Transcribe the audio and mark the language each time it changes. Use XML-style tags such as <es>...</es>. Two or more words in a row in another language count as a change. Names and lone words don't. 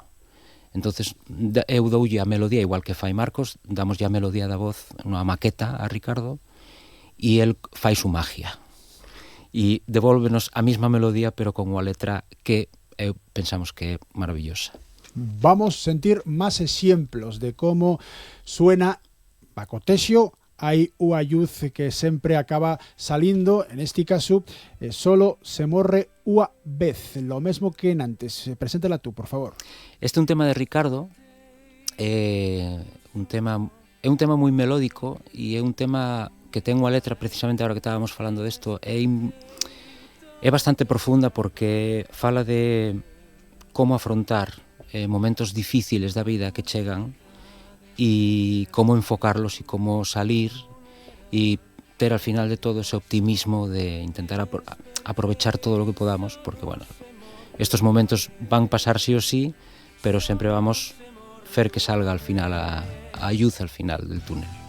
<gl>Entonces eu doulle a melodía, igual que fai Marcos, damoslle a melodía da voz unha maqueta a Ricardo e el fai</gl> <es>su magia</es> <gl>e devólvenos a mesma melodía pero con unha letra que pensamos que é maravillosa.</gl> <es>Vamos a sentir más ejemplos de cómo suena Paco Texio.</es> <gl>Hay unha luz que sempre acaba salindo,</gl> <es>en este caso,</es> <gl>solo se morre unha vez, lo mesmo que en antes.</gl> <es>Preséntala tú, por favor.</es> <gl>Este é un tema de Ricardo, é un tema moi melódico e é un tema que ten unha letra, precisamente agora que estábamos falando desto, é bastante profunda porque fala de como afrontar momentos difíciles da vida que chegan</gl> <es>e como enfocarlos e como salir e ter al final de todo ese optimismo de intentar aprovechar todo lo que podamos, porque bueno, estos momentos van pasar sí o sí, pero sempre vamos fer que salga al final a luz al final del túnel.</es>